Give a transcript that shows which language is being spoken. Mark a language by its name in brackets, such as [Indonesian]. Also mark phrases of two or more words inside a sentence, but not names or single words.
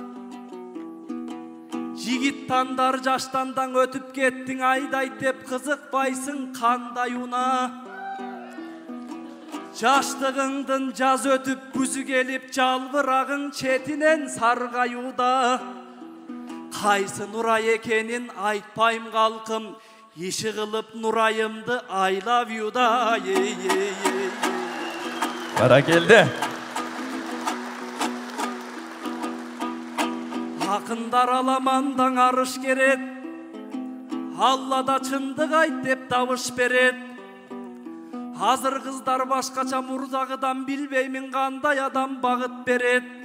[Kyrgyz] Жигит тандар жаштандан өтүп кеттиң, айдайт деп кызыкпайсың кандай уна. Жаштыгыңдын жаз өтүп күзү келип, жалбырагың четинен саргаюуда. Кайсы Нурай экенин айтпайм калкым, иши кылып Нурайымды [English] I love you [Kyrgyz] да. Баракелде. Акындар аламандан арыш керет, Аллада чындык айт деп табыш берет. Азыр кыздар башкача, мурдагыдан билбеймин кандай адам багыт берет.